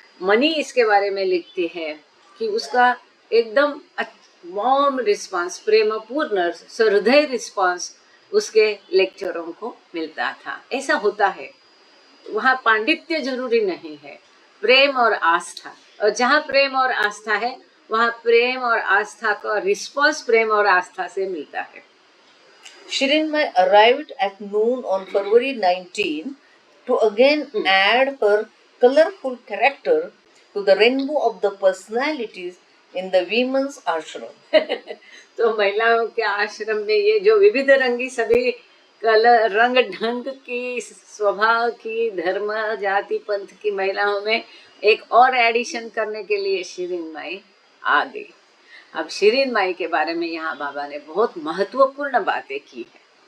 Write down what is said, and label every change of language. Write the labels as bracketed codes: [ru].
[hi] Money इसके बारे में लिखती है कि उसका एकदम वार्म रिस्पांस, प्रेमपूर्ण सहृदय रिस्पांस उसके लेक्चरों को मिलता था। ऐसा होता है, वहाँ पांडित्य जरूरी नहीं है, प्रेम और आस्था। और जहाँ प्रेम और आस्था है वहाँ प्रेम और आस्था का रिस्पांस प्रेम और आस्था से मिलता है। [en] Shirinmai arrived at noon on February 19 to again add her colorful character to the rainbow of the personalities in the women's ashram. [hi] तो महिलाओं के आश्रम में ये जो विविध रंगी सभी कलर रंग ढंग की, स्वभाव की, धर्म जाति पंथ की महिलाओं में एक और एडिशन करने के लिए शिरीन माई आ गई। अब शिरीन माई के बारे में यहाँ बाबा ने बहुत महत्वपूर्ण बातें की है।